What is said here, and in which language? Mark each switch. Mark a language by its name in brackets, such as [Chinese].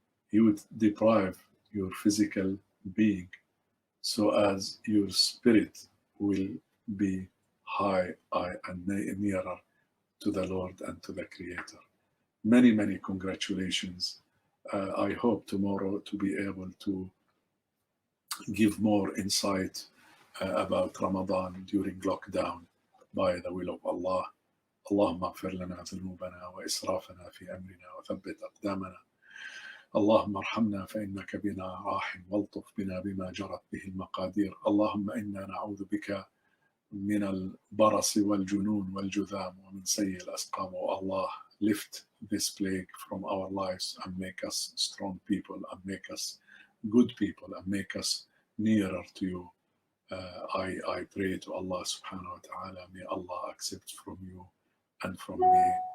[English] You would deprive your physical being so as your spirit will be high and nearer to the Lord and to the Creator. Many, many congratulations. I hope tomorrow to be able to give more insight about Ramadan during lockdown by the will of Allah. [Arabic] اللهم اغفر لنا ذنوبنا وإسرافنا في أمرنا وثبت أقدامنا. اللهم ارحمنا فإنك بنا راحم والطف بنا بما جرت به المقادير. اللهم إنا نعوذ بك من البرص والجنون والجذام ومن سيء الأسقام. [English] Oh Allah, lift this plague from our lives and make us strong people and make us good people and make us nearer to you. I pray to Allah subhanahu wa ta'ala, may Allah accept from you and from me.